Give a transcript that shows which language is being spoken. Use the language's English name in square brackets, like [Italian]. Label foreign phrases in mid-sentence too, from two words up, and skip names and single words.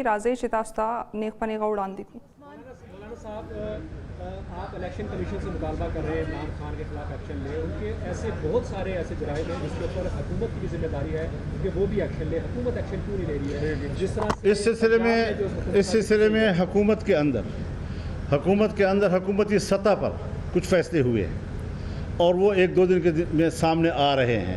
[Pashto] راځي چې تاسو ته نیغ په نیغه وړاندې کړو. مولانا صاحب, [Urdu] آپ الیکشن کمیشن سے مطالبہ کر رہے ہیں عمران خان کے خلاف ایکشن لے. ان کے ایسے بہت سارے ایسے جرائم ہیں جس کے اوپر حکومت کی بھی ذمہ داری ہے کہ وہ بھی ایکشن لے. حکومت ایکشن کیوں نہیں لے رہی ہے؟ جس طرح اس سلسلے میں حکومت کے اندر حکومتی سطح پر کچھ فیصلے ہوئے ہیں اور وہ 1-2 دن کے میں سامنے آ رہے ہیں.